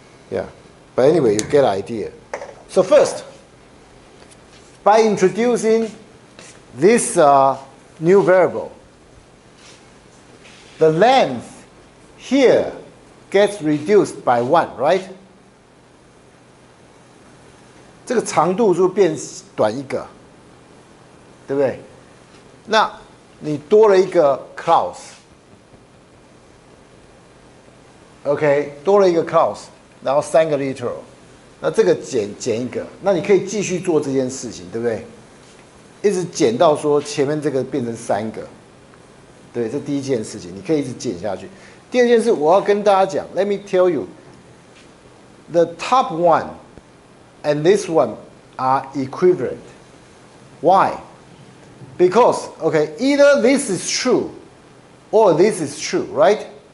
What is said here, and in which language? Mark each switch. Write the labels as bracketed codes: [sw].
[en] Yeah, but anyway, you get the idea. So first, by introducing this new variable. The length here gets reduced by 1, right? [zh] 这个长度就变短一个，对不对？那你多了一个 clause。OK， 多了一个 clause， 然后3个 literal， 那这个减一个，那你可以继续做这件事情，对不对？一直减到说前面这个变成3个，对，这第一件事情，你可以一直减下去。第二件事，我要跟大家讲 [en] ，Let me tell you, the top one and this one are equivalent. Why? Because okay, either this is true or this is true, right?